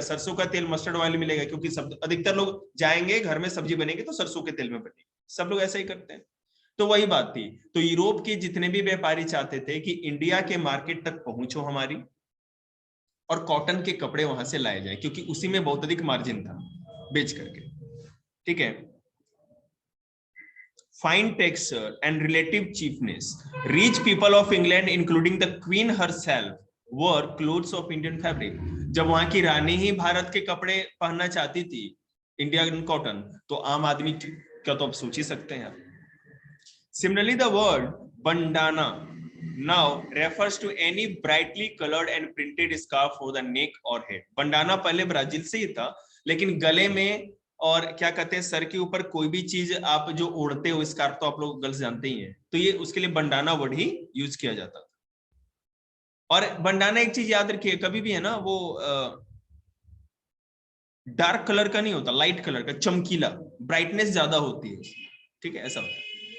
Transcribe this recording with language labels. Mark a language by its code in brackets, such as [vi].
[hi] सरसों का तेल, मस्टर्ड ऑयल मिलेगा, क्योंकि सब अधिकतर लोग जाएंगे घर में सब्जी बनेगी तो सरसों के तेल में बनेगी, सब लोग ऐसा ही करते हैं। तो वही बात थी। तो यूरोप के जितने भी व्यापारी चाहते थे कि इंडिया के मार्केट तक पहुंचो हमारी, और कॉटन के कपड़े वहां से लाए जाए, क्योंकि उसी में बहुत अधिक मार्जिन था बेच करके। ठीक है, [en] fine texture and relative cheapness, rich people of England including the queen herself wore clothes of Indian fabric। [hi] जब वहां की रानी ही भारत के कपड़े पहनना चाहती थी, इंडियन कॉटन, तो आम आदमी क्या तो आप सोच ही सकते हैं। [en] Similarly, the word bandana now refers to any brightly colored and printed scarf for the neck or head। [hi] Bandana पहले ब्राजील से ही था, लेकिन गले में और क्या कहते हैं सर के ऊपर कोई भी चीज आप जो ओढ़ते हो, स्कार्फ तो आप लोग गर्ल्स जानते ही हैं, तो ये उसके लिए बंडाना वर्ड ही यूज किया जाता था। और बंडाना एक चीज याद रखिए, कभी भी है ना वो डार्क कलर का नहीं होता, लाइट कलर का, चमकीला, ब्राइटनेस ज्यादा होती है, ठीक है, ऐसा होता है।